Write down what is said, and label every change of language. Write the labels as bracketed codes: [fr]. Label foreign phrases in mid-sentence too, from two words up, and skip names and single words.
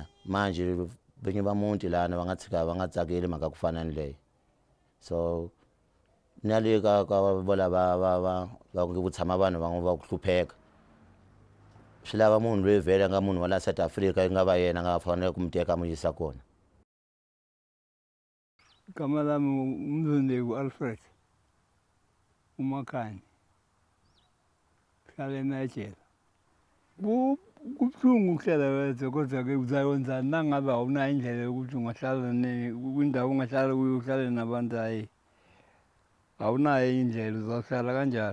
[ts] Manje vinyi va muti lana va nga tshika va nga tsakeli mhaka ku fana ni leyi. So na le ka vola va ku tshama vanhu va ku hlupheka, swi lava munhu loyi vhele a nga munhu wa la South Africa yi nga va yena a nga fanele ku mi teka mu yisa kona. [zu] Igama lami uMzondeki Alfred uMakhanya, hlala eNigeria. Kubuhlungu ukuhlala wedwa, kodwa-ke uzakwenzani nangabe awunayo indlela yokuthi ungahlala kwindawo ongahlala kuyo uhlale nabantu, hhayi awunayo indlela uzohlala kanjalo.